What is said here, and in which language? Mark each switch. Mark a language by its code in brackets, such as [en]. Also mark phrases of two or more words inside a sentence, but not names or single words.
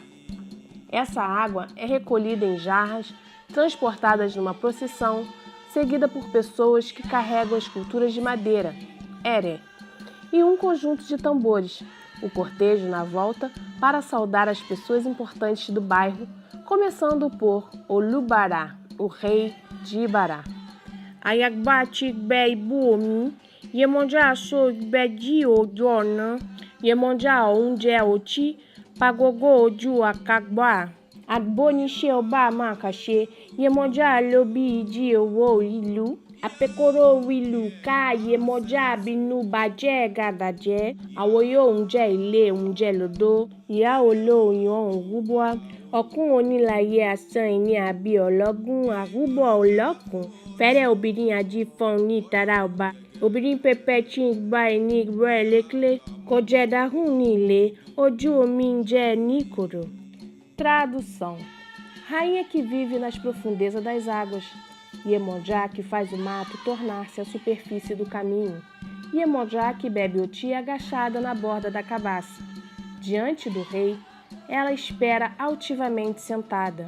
[pt] Essa água é recolhida em jarras, transportadas numa procissão, seguida por pessoas que carregam esculturas de madeira, ere, e um conjunto de tambores, o cortejo na volta para saudar as pessoas importantes do bairro, começando por Olubará, o rei de Ibará. [yo] Ayagbati Beibuomi, Iemoja so Bedi Ojona, Iemoja Unje Oti, Pagogo Oju Akagba, Agboni Sheoba Makashe, Iemoja Lobi Idi Owo Ilu, Apekoro Wilu Ka Iemoja Binu Baje Gadaje, Awoyo Unje Ile Unje Lodo, Iya Olo Yon Rubwa, Ọ̀kún onílayé asán ẹni àbí ọlọ́gún àrúbọ̀ ọlọ́kùn, fẹ́rẹ̀ obìnrin ajífọ́n ní ìtara ọba. Obìnrin pẹpẹ tí ń gba ẹni rẹ̀ lékelé kò jẹ́ dáhùn nílé, ojú omi ń jẹ́ níkòrò. [pt] Tradução: Rainha que vive nas profundezas das águas. Iemonjá que faz o mato tornar-se a superfície do caminho. Iemonjá que bebe oti agachada na borda da cabaça. Diante do rei, ela espera altivamente sentada.